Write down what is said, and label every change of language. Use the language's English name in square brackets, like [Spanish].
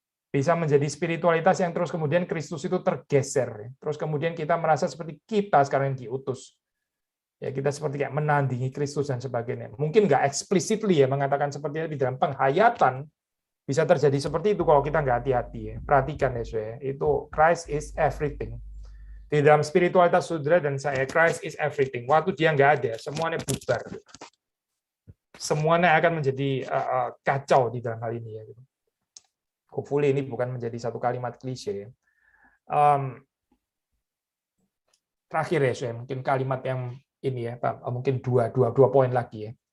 [Indonesian] Bisa menjadi spiritualitas yang terus kemudian Kristus itu tergeser. Terus kemudian kita merasa seperti kita sekarang yang diutus. Ya, kita seperti kayak menandingi Kristus dan sebagainya. Mungkin nggak explicitly ya mengatakan seperti itu di dalam penghayatan, bisa terjadi seperti itu kalau kita nggak hati-hati. Ya. Perhatikan ya, saudara. [English] Itu Christ is everything. [Indonesian] Di dalam spiritualitas saudara dan saya, [English] Christ is everything. [Indonesian] Waktu dia nggak ada, semuanya bubar. Semuanya akan menjadi kacau di dalam hal ini. Ya. Hopefully ini bukan menjadi satu kalimat klise. Terakhir ya, saya mungkin kalimat yang ini ya, mungkin dua poin lagi ya.